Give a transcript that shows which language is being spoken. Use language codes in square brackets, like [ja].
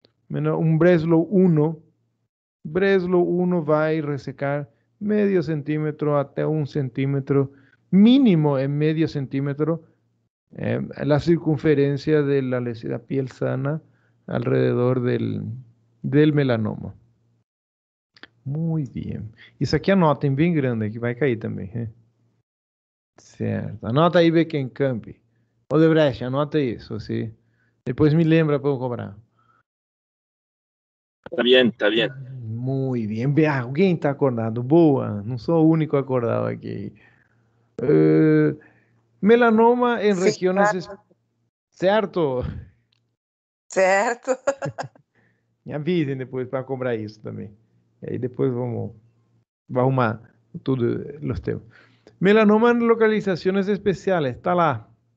[es] Un Breslow 1. Breslow 1 va a ir resecar medio centímetro hasta 1 centímetro, mínimo en medio centímetro, la circunferencia de la piel sana alrededor del melanoma. Muy bien. [pt] Isso aqui anotem bem grande, que vai cair também. Certo. Anota aí, Beckenkamp. Odebrecht, anote isso, sim. Depois me lembra para eu cobrar. [es] Está bien, está bien. [pt] Muito bem. Alguém está acordado? Boa. Não sou o único acordado aqui. Melanoma em Sim, regiões... Certo? certo. Me avisem depois para cobrar isso também. E aí depois vamos arrumar tudo, os temas. [es] Melanoma en localizaciones especiales, [pt] está lá.